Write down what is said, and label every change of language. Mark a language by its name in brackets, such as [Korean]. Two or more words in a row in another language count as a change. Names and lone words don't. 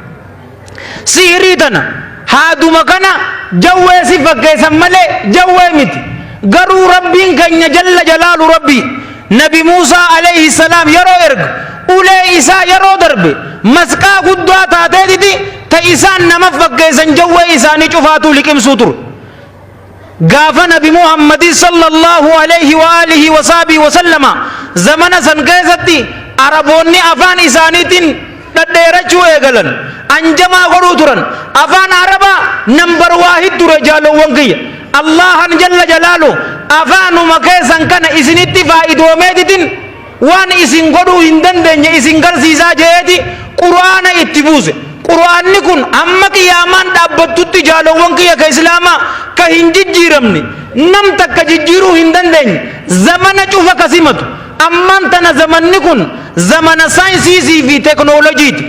[Oromo] sihirii tana haaduma kana jawwee si fakkeessan malee jawwee miti garuu rabbiin keenya [Arabic] جل جلاله [Oromo] rabbi nabi muusaa [Arabic] عليه السلام [Oromo] yeroo erg ulee isaa yeroo darbe masqaa guddaa taateetiti ta isaan nama fakkeessan jawwee isaanii cufaatu liqimsuu ture gaafa nabi muhammadii [Arabic] صلى الله عليه وعلى آله وصحبه وسلم [Oromo] zamana san keessatti araboonni afaan isaaniitiin dhadheerachuu eegalan anjamaa godhuu turan afaan arabaa nambar waahid ture jaalowwan kiyya allahan [Arabic] جل جلاله [Oromo] afaanuma keessan kana isinitti faa'idoomeetitin waan isin godhuu hin dandeenye isin garsiisaa jeeti qur'aana itti buuse qur'aanni kun amma qiyaamaan dhaabbattutti jaalowwan kiyya ka islaamaa ka hin jijjiiramne nam takka jijjiiruu hin dandeenye zamana cufa kasimatu amman tana zamanni kun zamana saayinsii fi teknooloojiiti